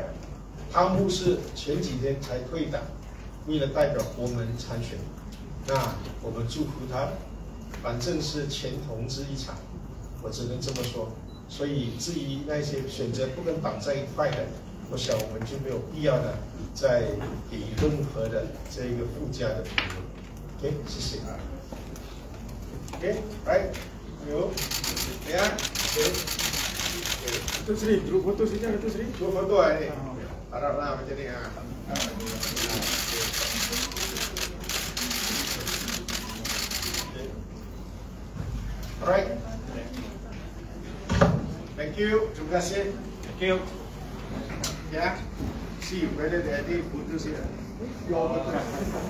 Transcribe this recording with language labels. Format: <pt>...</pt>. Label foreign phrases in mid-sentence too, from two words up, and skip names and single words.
<zh>汤木是前几天才退党，为了代表国门参选，那我们祝福他，反正是前同志一场，我只能这么说。所以至于那些选择不跟党在一块的，我想我们就没有必要的再给任何的这个附加的评论。OK， 谢谢。</zh> <en>OK，right，</en> <zh>有，怎样？</zh> <ms>Datuk Seri, dulu foto sekejap Datuk Seri. Dua foto ni. Haraplah macam ni. Alright.</ms> <en>Thank you.</en> <ms>Terima kasih.</ms> <en>Thank you. Yeah. See you whether they are fotos here.</en>